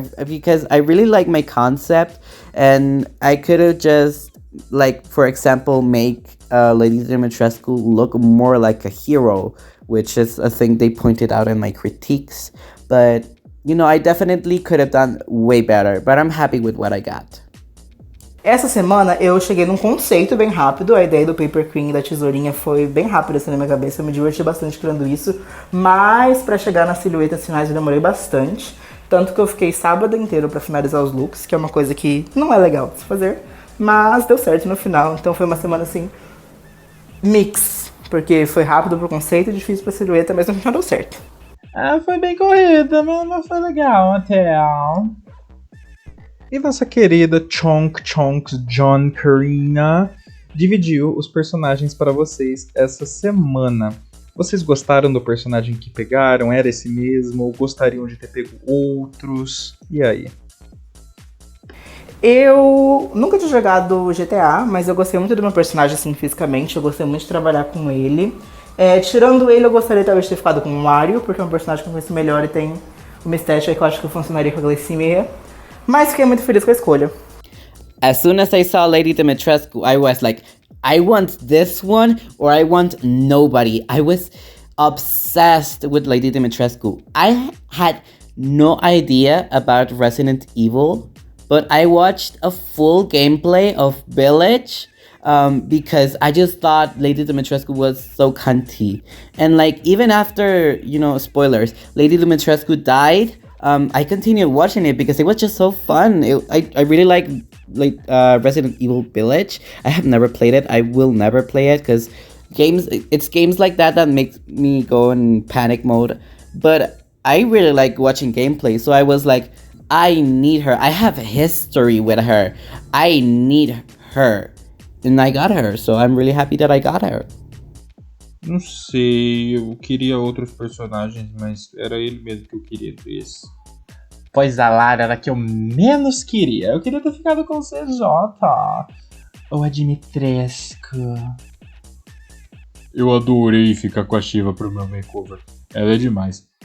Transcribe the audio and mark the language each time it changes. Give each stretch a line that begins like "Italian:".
English: Because I really like my concept, and I could have just, like, for example, make Lady Dimitrescu look more like a hero, which is a thing they pointed out in my critiques. But, you know, I definitely could have done way better, but I'm happy with what I got.
Portuguese: Essa semana eu cheguei num conceito bem rápido, a ideia do Paper Queen e da tesourinha foi bem rápida assim na minha cabeça, eu me diverti bastante criando isso, mas pra chegar nas silhuetas finais eu demorei bastante, tanto que eu fiquei sábado inteiro pra finalizar os looks, que é uma coisa que não é legal de se fazer, mas deu certo no final, então foi uma semana assim, mix, porque foi rápido pro conceito e difícil pra silhueta, mas no final deu certo. Foi bem corrida, mas foi legal até. E nossa querida Chonks John Karina dividiu os personagens para vocês essa semana. Vocês gostaram do personagem que pegaram? Era esse mesmo? Ou gostariam de ter pego outros? E aí? Eu nunca tinha jogado GTA, mas eu gostei muito do meu personagem assim fisicamente, eu gostei muito de trabalhar com ele. Tirando ele, eu gostaria talvez de ter ficado com o Mario, porque é um personagem que eu conheço melhor e tem uma estética que eu acho que funcionaria com a glicemia. Mas fiquei muito feliz com a escolha.
English: As soon as I saw Lady Dimitrescu, I was like, I want this one or I want nobody. I was obsessed with Lady Dimitrescu. I had no idea about Resident Evil, but I watched a full gameplay of Village because I just thought Lady Dimitrescu was so cunty. And like, even after, you know, spoilers, Lady Dimitrescu died, I continued watching it because it was just so fun. I really like Resident Evil Village. I have never played it. I will never play it because it's games like that makes me go in panic mode. But I really like watching gameplay. So I was like, I need her. I have history with her. I need her. And I got her. So I'm really happy that I got her.
Portuguese: Não sei, eu queria outros personagens, mas era ele mesmo que eu queria entre esses. Pois a Lara era a que eu menos queria. Eu queria ter ficado com o CJ. Ou a Dimitrescu. Eu adorei ficar com a Shiva pro meu makeover. Ela é demais.